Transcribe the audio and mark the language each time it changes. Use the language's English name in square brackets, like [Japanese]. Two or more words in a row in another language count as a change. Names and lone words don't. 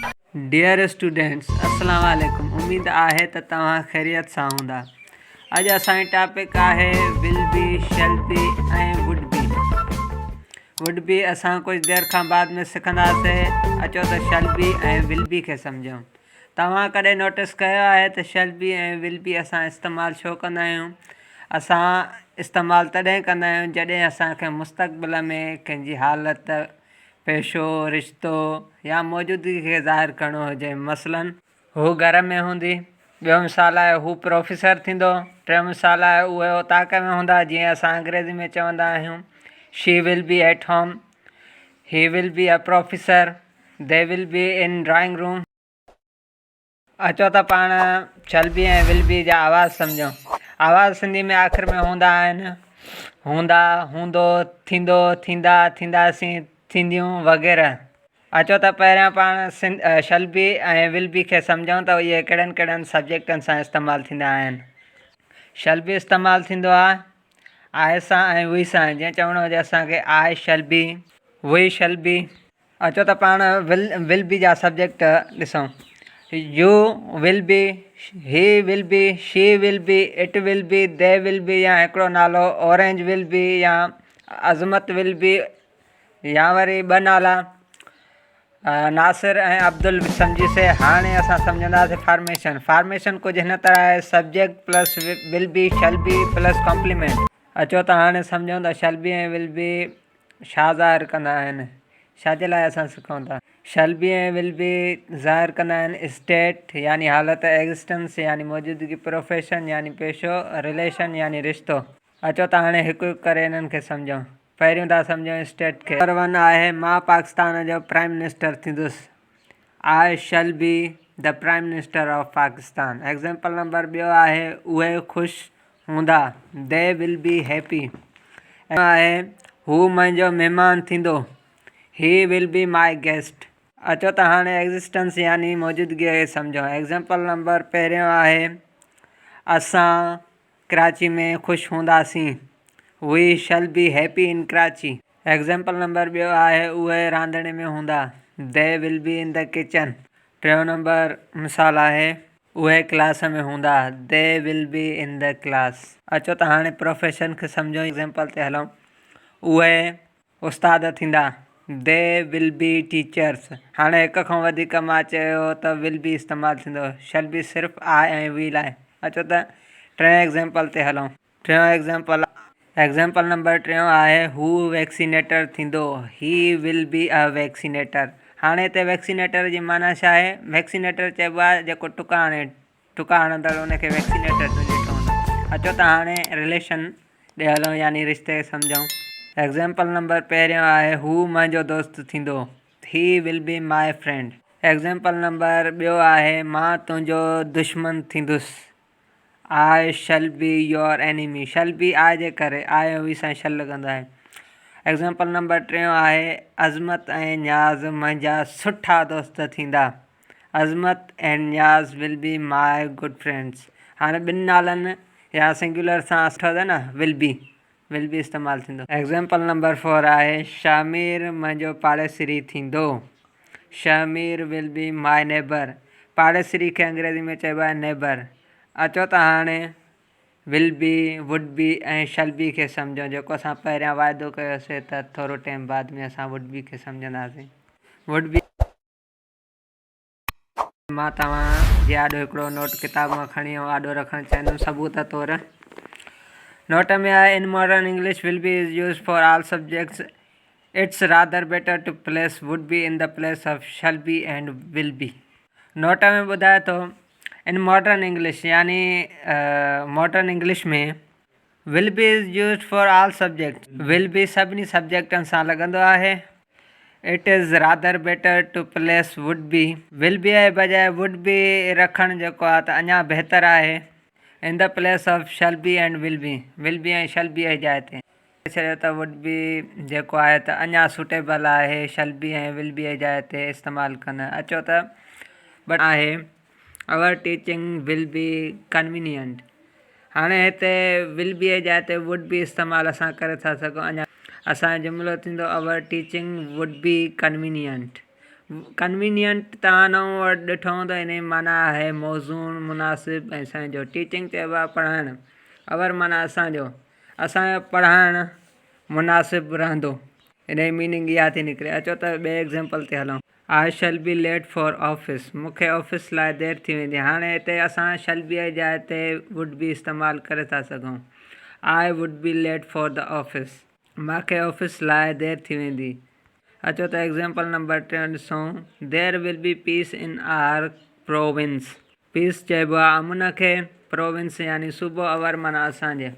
[English] Dear students, [Arabic] السلام عليكم. [Sindhi] उम्मीद आहे त तव्हां ख़ैरियत सां हूंदा। अॼु असांजी टॉपिक आहे [English] will be, shall be [Sindhi] ऐं [English] would be [Sindhi] असां कुछ देर खां बाद में सिखंदासीं। अचो त [English] shall be [Sindhi] ऐं [English] will be [Sindhi] खे सम्झूं। तव्हां कॾहिं नोटिस कयो आहे त [English] shall be [Sindhi] ऐं [English] will be [Sindhi] असां इस्तेमालु छो कंदा आहियूं? असां इस्तेमालु तॾहिं कंदा आहियूं जॾहिं असांखे मुस्तक़बिल में कंहिंजी हालत, पेशो, रिश्तो या मौजूदगी खे ज़ाहिर करिणो हुजे। मसलन हू घर में हूंदी, ॿियो मिसाल आहे हू प्रोफेसर थींदो, टियों मिसाल आहे उहे उताक में हूंदा, जीअं असां अंग्रेज़ी में चवंदा आहियूं [English] she will be at home, He will be a professor, they will be in drawing room. [Sindhi] अचो त पाण [English] shall be [Sindhi] ऐं [English] will be [Sindhi] जा आवाज़ सम्झूं। आवाज़ सिंधी में आख़िर में हूंदा आहिनि हूंदा, हूंदो, थींदो, थींदा, थींदासीं, थींदियूं वग़ैरह। अचो त पहिरियां पाण [English] shall be [Sindhi] ऐं [English] will be [Sindhi] खे सम्झूं त इहे कहिड़नि कहिड़नि सब्जेक्टनि सां इस्तेमालु थींदा आहिनि। [English] shall be [Sindhi] इस्तेमालु थींदो आहे सां ऐं वी सां। जीअं चवणो हुजे असांखे [English] I shall be, we shall be. [Sindhi] अचो त पाण [English] will be [Sindhi] जा सब्जेक्ट ॾिसूं। [English] You will be, he will be, she will be, it will be, they will be, [Sindhi] या हिकिड़ो नालो [English] Orange will be, [Sindhi] या अज़मत [English] will be, [Sindhi] या वरी ॿ नाला नासिर ऐं अब्दुल सम्झीसीं। हाणे असां सम्झंदासीं फार्मेशन कुझु हिन तरह आहे: [English] subject plus will be, shall be plus complement. [Sindhi] अचो त हाणे सम्झूं त [English] shall be [Sindhi] ऐं [English] will be [Sindhi] छा ज़ाहिर कंदा आहिनि, छाजे लाइ असां सिखूं था। [English] shall be [Sindhi] ऐं [English] will be [Sindhi] ज़ाहिर कंदा आहिनि स्टेट यानी हालत, एग्ज़िस्टेंस यानी मौजूदगी, प्रोफेशन यानी पेशो, रिलेशन यानी रिश्तो। अचो त हाणे हिकु हिकु करे इन्हनि खे सम्झूं। पहिरियों था सम्झूं स्टेट खे। नंबर 1 आहे मां पाकिस्तान जो [English] prime minister [Sindhi] थींदुसि। [English] I shall be the prime minister of Pakistan. example number [Sindhi] 2 आहे उहे ख़ुशि हूंदा, [English] They will be happy. [Sindhi] आहे हू मुंहिंजो महिमान थींदो, [English] He will be my guest. [Sindhi] अचो त हाणे एग्ज़िस्टेंस यानी मौजूदगीअ खे सम्झूं। [English] example number [Sindhi] पहिरियों आहे असां कराची में ख़ुशि हूंदासीं, [English] We shall be happy in Karachi. example number [Sindhi] 2 आहे उहे रांधणे में हूंदा, [English] They will be in the kitchen. [Sindhi] टियों नंबर मिसाल आहे उहे क्लास में हूंदा, [English] They will be in the class. [Sindhi] अचो त हाणे प्रोफेशन खे सम्झूं। एग्ज़ाम्पल ते हलूं। उहे उस्ताद थींदा, [English] They will be teachers. [Sindhi] हाणे हिक खां वधीक मां चयो त [English] will be [Sindhi] इस्तेमालु थींदो, [English] shall be [Sindhi] सिर्फ़ु आहे ऐं वी लाइ। अचो त टियों एग्ज़ाम्पल ते हलूं। [English] example number [Sindhi] 3 आहे हू वैक्सीनेटर थींदो, [English] he will be a vaccinator. [Sindhi] हाणे हिते वैक्सीनेटर जी माना छा आहे? वैक्सीनेटर चइबो आहे जेको टुका हणंदड़, उनखे वैक्सीनेटर ॾिठो हूंदो। अचो त हाणे रिलेशन ॾे हलूं यानी रिश्ते सम्झूं। [English] example number [Sindhi] पहिरियों आहे हू मुंहिंजो दोस्त थींदो, [English] He will be my friend. example number [Sindhi] 2 आहे मां तुंहिंजो दुश्मन थींदुसि, [English] I shall be your enemy. shall be [Sindhi] आहे जे करे आहे वी सां शैल लॻंदो आहे। [English] example number [Sindhi] 3 आहे अज़मत ऐं न्याज़ मुंहिंजा सुठा दोस्त थींदा, [English] Azmat and Niaz will be my good friends. [Sindhi] हाणे ॿिनि नालनि या सिंगुलर सां सुठो थिए न, [English] will be [Sindhi] इस्तेमालु थींदो। [English] example number [Sindhi] 4 आहे शामिर मुंहिंजो पाड़ेसिरी थींदो, [English] Shamir will be my neighbour. [Sindhi] पाड़ेसिरी खे अंग्रेज़ी में चइबो आहे नेबर। अचो त हाणे [English] will be, would be [Sindhi] ऐं [English] shall be [Sindhi] खे सम्झूं, जेको असां पहिरियां वाइदो कयोसीं त थोरो टाइम बाद में असां [English] would be [Sindhi] खे सम्झंदासीं। [English] would be [Sindhi] मां तव्हां जे आॾो हिकिड़ो नोट किताब मां खणी आॾो रखणु चाहींदुमि सबूत तौरु। नोट में आहे [English] In modern English will be is use for all subjects, it's rather better to place would be in the place of shall be and will be. [Sindhi] नोट में ॿुधाए थो [English] in modern English [Sindhi] यानी [English] modern English [Sindhi] में [English] will be is used for all subject. will be [Sindhi] सभिनी सब्जेक्टनि सां लॻंदो आहे। [English] It is rather better to place would be, will be [Sindhi] जे बजाए [English] would be [Sindhi] रखणु जेको आहे त अञा बहितर आहे, [English] in the place of shall be and will be [Sindhi] ऐं [English] shall be [Sindhi] जी जाइ ते छॾियो त [English] would be [Sindhi] जेको आहे त अञा सूटेबल आहे [English] shall be [Sindhi] ऐं [English] will be [Sindhi] जी जाइ ते इस्तेमालु कनि। अचो त बट आहे [English] our teaching will be convenient. [Sindhi] हाणे हिते [English] will be [Sindhi] जी जाइ ते [English] would be [Sindhi] इस्तेमालु असां करे था सघूं। अञा असांजो जुमिलो थींदो [English] our teaching would be convenient. [Sindhi] कन्वीनियंट तव्हां नओं वर्ड ॾिठो हूंदो, इन जी माना आहे मौज़ून, मुनासिब ऐं संजो। टीचिंग चइबो आहे पढ़ाइणु। अवर माना असांजो पढ़ाइणु मुनासिब रहंदो, इन जी मीनिंग इहा थी निकिरे। अचो त ॿिए एग्ज़ाम्पल ते हलूं। [English] I shall be late for office, [Sindhi] मूंखे ऑफिस लाइ देरि थी वेंदी। हाणे हिते असां [English] shall be [Sindhi] जी जाइ ते [English] would be [Sindhi] इस्तेमालु करे था सघूं। [English] I would be late for the office, [Sindhi] मूंखे ऑफिस लाइ देरि थी वेंदी। अचो त [English] example number [Sindhi] 3 ॾिसूं। [English] There will be peace in our province, [Sindhi] पीस चइबो आहे अमन खे, प्रोविंस यानी सूबो, अवर माना असांजे।